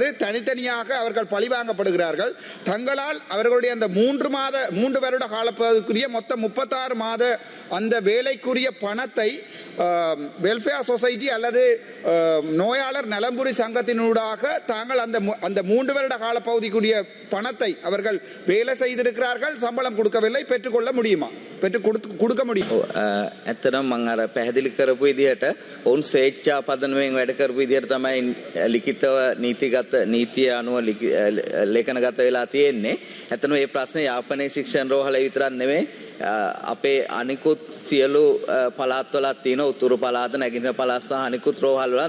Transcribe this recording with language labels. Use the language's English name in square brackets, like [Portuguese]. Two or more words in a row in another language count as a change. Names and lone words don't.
[Tamil] தனித்தனியாக அவர்கள் பழிவாங்கப்படுகிறார்கள். தங்களால் அவர்களுடைய அந்த 3 வருட காலப்பகுதிக்குரிய மொத்தம் 36 மாத அந்த வேலைக்குரிய பணத்தை [English] welfare society [Tamil] அல்லது நோயாளர் நலம்புரி சங்கத்தினூடாக தாங்கள் அந்த 3 வருட காலப்பகுதிக்குரிய பணத்தை அவர்கள் வேலை செய்திருக்கிறார்கள், சம்பளம் கொடுக்கவில்லை, பெற்றுக்கொள்ள முடியுமா? கொடுக்க முடியும்? [Sinhala] ඇත්තටම මම අර පැහැදිලි කරපු විදිහට ඔවුන් ස්වේච්ඡා පදනමෙන් වැඩ කරපු විදිහට තමයි ලිඛිතව නීතිය අනුව ලේඛනගත වෙලා තියෙන්නේ. ඇත්තටම මේ ප්‍රශ්නේ යාපනයේ ශික්ෂණ රෝහලේ විතරක් නෙමෙයි, අපේ අනිකුත් සියලු පළාත්වලත් තියෙන උතුරු පළාත, නැගෙනහිර පළාත් සහ අනිකුත් රෝහල් වල.